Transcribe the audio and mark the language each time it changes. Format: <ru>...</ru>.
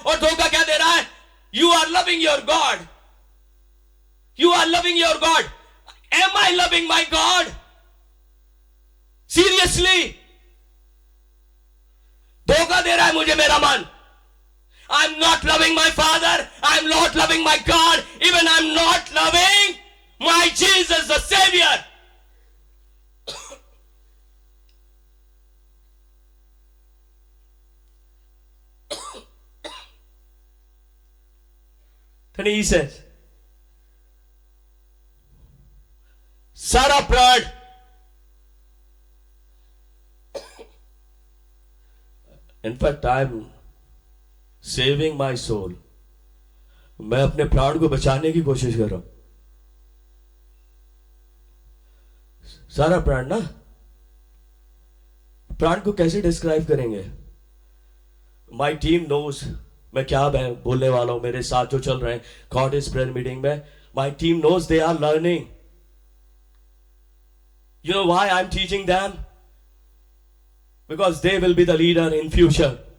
<hi>और धोखा क्या दे रहा है?</hi> <en>You are loving your God. You are loving your God. Am I loving my God? Seriously?</en> <hi>धोखा दे रहा है मुझे मेरा मन।</hi> <en>I'm not loving my father. I'm not loving my God. Even I'm not loving my Jesus the Savior. Then he says,</en> <hi>सारा प्राण</hi> <en>In fact, I'm saving my soul.</en> <hi>मैं अपने प्राण को बचाने की कोशिश कर रहा हूं। सारा प्राण ना, प्राण को कैसे डिस्क्राइब करेंगे?</hi> <en>my team knows</en> <hi>मैं क्या बोलने वाला हूं। मेरे साथ जो चल रहे हैं कॉटेज प्रेयर मीटिंग में,</hi> <en>My team knows they are learning. You know why I'm teaching them? Because they will be the leader in future.</en>